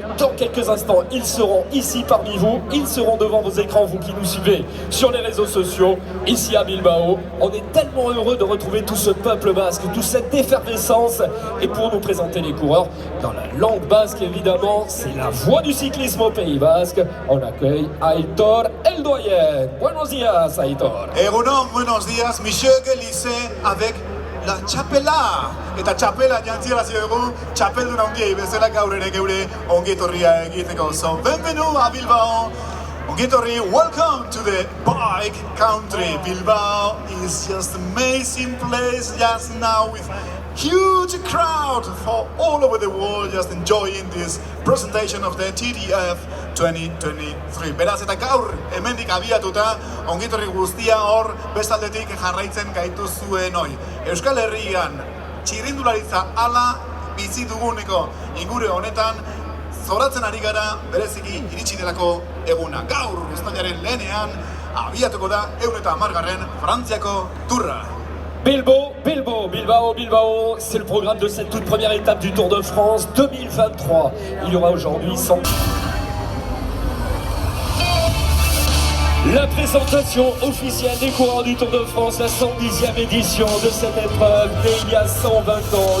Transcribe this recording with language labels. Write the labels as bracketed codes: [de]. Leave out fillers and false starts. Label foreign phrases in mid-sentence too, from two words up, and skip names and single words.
[fr] Dans quelques instants, ils seront ici parmi vous. Ils seront devant vos écrans, vous qui nous suivez sur les réseaux sociaux, ici à Bilbao. On est tellement heureux de retrouver tout ce peuple basque, toute cette effervescence. Et pour nous présenter les coureurs, dans la langue basque évidemment, c'est la voix du cyclisme au Pays Basque. On accueille Aitor El Doyen. [es] Buenos días, [fr] Aitor. [es] Egunon, buenos días, [fr] Michel Gelise avec la txapela. [eu] Eta txapela jantzirazi dugu, txapeldun handiei bezala gaur ere geure ongetorria egiteko. [fr] So, bienvenue a Bilbao. [eu] Ongetorri, [en] welcome to the bike country. Bilbao is just amazing place just now with huge crowd for all over the world just enjoying this presentation of the TDF 2023. [eu] Beraz eta gaur hemendik abiatuta ongetorri guztia hor bestaldetik jarraitzen gaituzuen hoi. Euskal Herrian txirrindularitza ala bizi duguneko ingure honetan zoratzen ari gara bereziki iritsi delako eguna. Gaur uztailaren lehenean abiatuko da 110. Frantziako Tourra. [fr] Bilbao, c'est le programme de cette toute première étape du Tour de France 2023. Il y aura aujourd'hui 100... La présentation officielle des coureurs du Tour de France, la 110e édition de cette épreuve, née il y a 120 ans.